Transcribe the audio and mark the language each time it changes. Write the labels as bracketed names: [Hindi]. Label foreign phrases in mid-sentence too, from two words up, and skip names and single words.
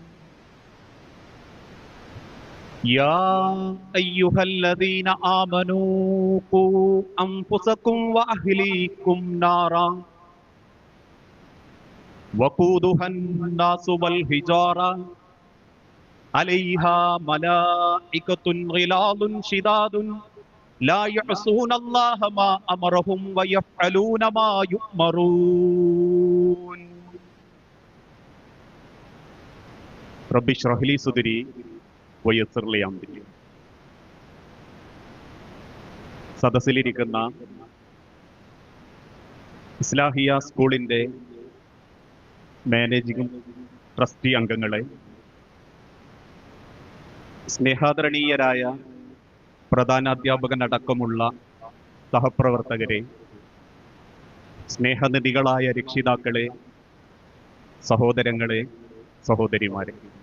[Arabic] يا أيها الذين آمنوا قوا أنفسكم وأهليكم نارا وقودها الناس والحجارة عليها ملائكة غلاظ شداد لا يعصون الله ما أمرهم ويفعلون ما يؤمرون. رب اشرح لي صدري ويسر لي أمري. [Malayalam] സദസ്സിലിരിക്കുന്ന ഇസ്ലാഹിയ സ്കൂളിൻ്റെ [English] managing trustee [Malayalam] അംഗങ്ങളെ, സ്നേഹാദരണീയരായ പ്രധാനാധ്യാപകനടക്കമുള്ള സഹപ്രവർത്തകരെ, സ്നേഹനിധികളായ രക്ഷിതാക്കളെ, സഹോദരങ്ങളെ, സഹോദരിമാരെ,